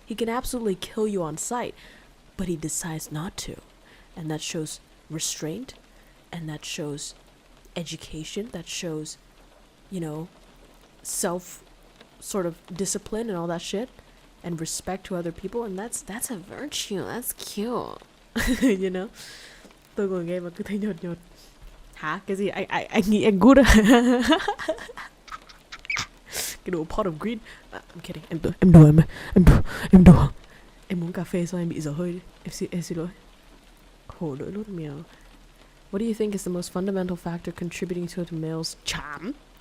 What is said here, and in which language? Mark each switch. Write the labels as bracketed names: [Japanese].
[English] He can absolutely kill you on sight. But he decides not to. And that shows restraint. And that shows education. That shows, self sort of discipline and all that shit. And respect to other people. And that's a virtue. That's cute. [Vietnamese] Tôi ngồi nghe mà cứ thấy nhột. Hả? Cái gì? Anh nghĩ anh good à? Cái đồ [English] pot of green. I'm kidding. [Vietnamese] Em đùa. Em uống cà phê xong em bị dở hơi. Em xin lỗi. Khổ lỗi lốt mèo. [English] What do you think is the most fundamental factor contributing to a male's charm?